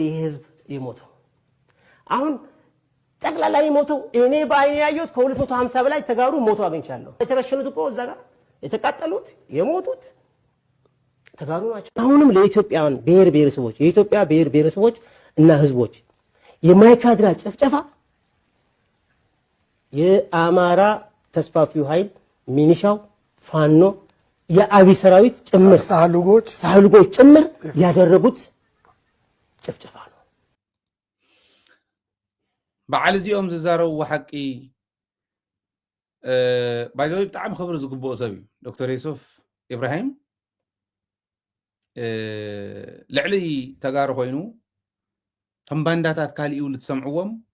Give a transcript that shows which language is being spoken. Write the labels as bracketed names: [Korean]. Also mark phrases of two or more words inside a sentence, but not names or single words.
[Amharic] ይሄ ህዝብ የሞተው አሁን ጠቅላላ የሞተው እኔ በአይኔ ያየሁት ከ250 በላይ ተጋሩ ሞቶ አግኝቻለሁ የተረሸኑት እኮ እዛ ጋር የተቃጠሉት የሞቱት ተጋሩ ናቸው አሁንም ለኢትዮጵያውያን ብሔር ብሔረሰቦች የኢትዮጵያ ብሔር ብሔረሰቦች እና ህዝቦች የማይካድራ ጭፍጨፋ የአማራ ተስፋፊው ኃይል ሚኒሻው ፋኖ የአብይ ሰራዊት ጭምር ሳህልጎች ጭምር ያደረጉት ጭፍጨፋ ነው [Tigrinya] በዓል እዚኦም ዝዛረቡ ሓቂ ባይዘው ብጣዕሚ ክብሪ ዝግብኦ ሰብ እዩ ዶክተር ዩሱፍ ኢብራሂም ልዕሊ ተጋሩ ኮይኑ ከም ባንዳታት ካልእ ይውሉ ትሰምዕዎም